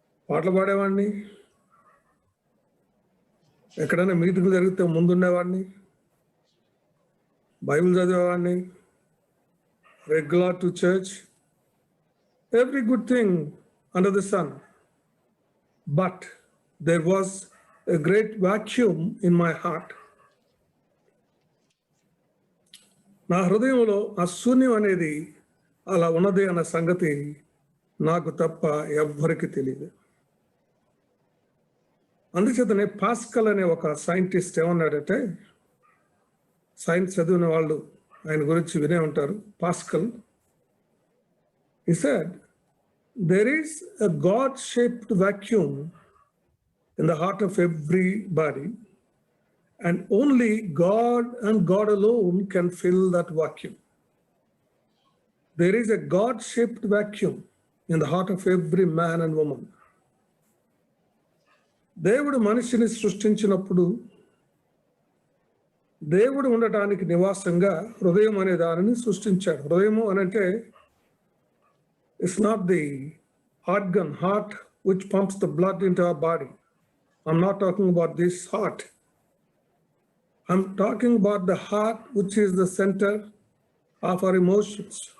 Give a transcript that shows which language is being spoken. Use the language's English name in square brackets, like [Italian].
[Telugu] పాటలు పాడేవాడిని, ఎక్కడైనా మీటింగ్లు జరిగితే ముందుండేవాడిని, Bible చదివేవాడిని, regular to church, [English] every good thing under the sun. But there was a great vacuum in my heart. [Telugu] నా హృదయంలో ఆ శూన్యం అనేది అలా ఉన్నది అన్న సంగతి నాకు తప్ప ఎవ్వరికి తెలియదు. అందుచేతనే పాస్కల్ అనే ఒక సైంటిస్ట్ ఏమన్నాడంటే, సైన్స్ చదివిన వాళ్ళు ఆయన గురించి వినే ఉంటారు, pascal. [English] He said, there is a God-shaped vacuum in the heart of everybody, and only God and God alone can fill that vacuum. There is a God-shaped vacuum in the heart of every man and woman. [Telugu] దేవుడు మనిషిని సృష్టించినప్పుడు దేవుడు ఉండటానికి నివాసంగా హృదయం అనే దానిని సృష్టించాడు. హృదయము అనంటే [English] it's not the organ, heart, which pumps the blood into our body. I'm not talking about this heart. I'm talking about the heart, which is the center of our emotions.